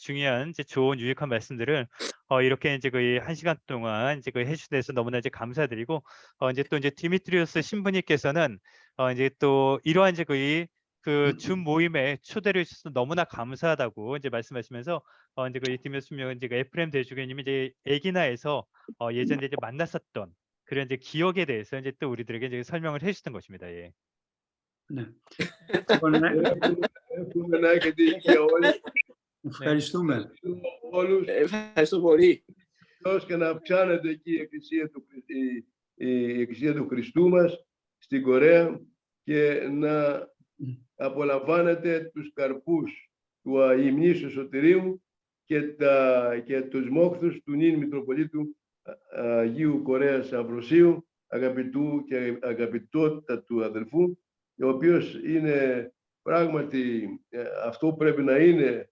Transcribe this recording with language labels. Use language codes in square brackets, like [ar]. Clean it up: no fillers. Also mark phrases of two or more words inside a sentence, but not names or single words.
[ko] 중요한 이제 좋은 유익한 말씀들을 이렇게 이제 그 1시간 동안 이제 그 해주셔서 데서 너무나 이제 감사드리고 이제 또 이제 디미트리오스 신부님께서는 이제 또 이러한 이제 그 줌 모임에 초대를 해주셔서 너무나 감사하다고 이제 말씀하시면서 이제 그 디미트리오스 이제 그 에프레임 대주교님이 이제 에기나에서 예전에 이제 만났었던 그런 이제 기억에 대해서 이제 또 우리들에게 이제 설명을 해주셨던 것입니다. 예. [el] Ναι. Εύχομαι να έχετε υγεία όλοι. Ευχαριστούμε. Ευχαριστώ πολύ. Και να αυξάνεται εκεί η Εκκλησία του Χριστού μας στην Κορέα και να απολαμβάνετε τους καρπούς του αϊμνήσου σωτηρίου και τους μόχθους του νυν Μητροπολίτου Αγίου Κορέας Αμβροσίου, αγαπητού και αγαπητότατου αδελφού, ο οποίος είναι πράγματι αυτό πρέπει να είναι.